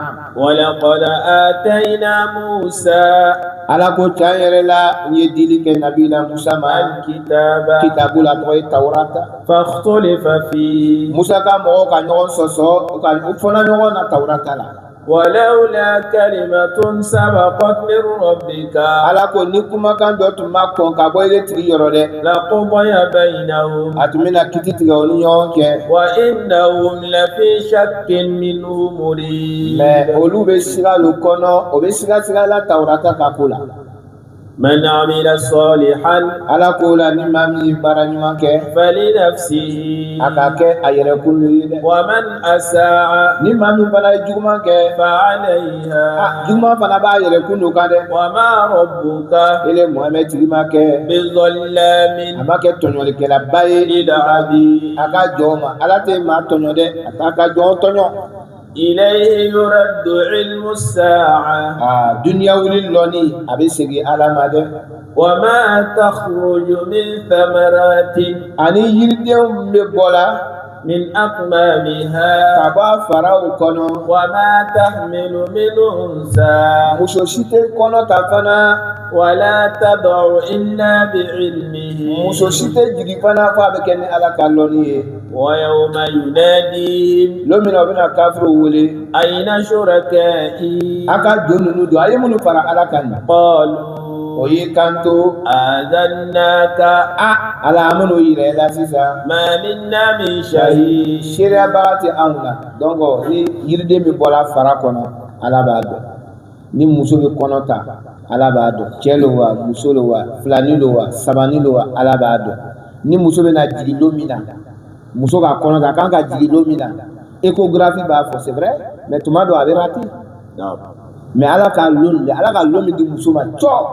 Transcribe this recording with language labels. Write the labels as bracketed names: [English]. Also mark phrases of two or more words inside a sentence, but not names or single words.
[Arabic] ولقد آتينا موسى [Bambara] ala ko tiɲɛ yɛrɛ la n ye dili kɛ nabi la Musa ma [Arabic] alkitaba [Bambara] kitabu la tɔgɔ ye Tawurata [Arabic] فاختلف فيه [Bambara] Musa ka mɔgɔw ka ɲɔgɔn sɔsɔ u fɔna ɲɔgɔn na Tawurata la [Arabic] ولولا كلمة سبقت من ربك [Bambara] ala ko ni kumakan dɔ tun ma kɔn ka bɔ ile tigi yɔrɔ dɛ [Arabic] لقضي بينهم [Bambara] a tun bɛna kiti tigɛ o ni ɲɔgɔn cɛ [Arabic] وإنهم لفي شك منه مريب [Bambara] mais olu bɛ siga lu kɔnɔ o bɛ siga la tawurata ka ko la [Arabic] من عمل صالحا [Bambara] ala ko la ni maa min ye baara ɲuman kɛ [Arabic] فلنفسه [Bambara] a ka kɛ a yɛrɛ kun ye dɛ [Arabic] ومن أساء [Bambara] ni maa min fana ye juguman kɛ [Arabic] فعليها [Bambara] juguman fana b'a yɛrɛ kun kan dɛ [Arabic] وما ربك [Bambara] ele Muhamɛd tigi ma kɛ [Arabic] بظلام [Bambara] a ma kɛ tɔɲɔlikɛlaba ye [Arabic] للعبيد [Bambara] a ka jɔn ma ala tɛ maa tɔɲɔ dɛ a t'a ka jɔn tɔɲɔ [Arabic] إليه يرد علم الساعة [Bambara] duniya wuli lɔni a bɛ segin ala ma dɛ [Arabic] وما تخرج من ثمرات [Bambara] ani yiridenw bɛ bɔ la [Arabic] من أكمامها [Bambara] ka bɔ a faraw kɔnɔ [Arabic] وما تحمل من أنثى [Bambara] muso si tɛ kɔnɔ ta fana [Arabic] ولا تضع إلا بعلمه [Bambara] muso si tɛ jigin fana fɔ a bɛ kɛ ni ala ka lɔni ye [Arabic] ويوم يناديهم [Bambara] don min na u bɛna kafiriw wele [Arabic] أين شركائي [Bambara] a ka jɔn ninnu don a ye minnu fara ala kan na [Arabic] قالوا [Bambara] o ye kanto [Arabic] آذناك [Bambara] ala an minnu yɛrɛ la sisan [Arabic] ما منا من شهيد [Bambara] seereyabaga tɛ anw na donc ni yiriden min bɔra fara kɔnɔ ala b'a dɔn ni muso bɛ kɔnɔ ta ala b'a dɔn cɛ lo wa muso lo wa filani lo wa sabani lo wa ala b'a dɔn ni muso bɛna jigin don min na muso ka kɔnɔ ta a kan ka jigin don min na échographie b'a fɔ [French] c'est vrai [Bambara] mais tuma dɔ a bɛ rater mais ala ka lon de ala ka lon min di muso ma cɔ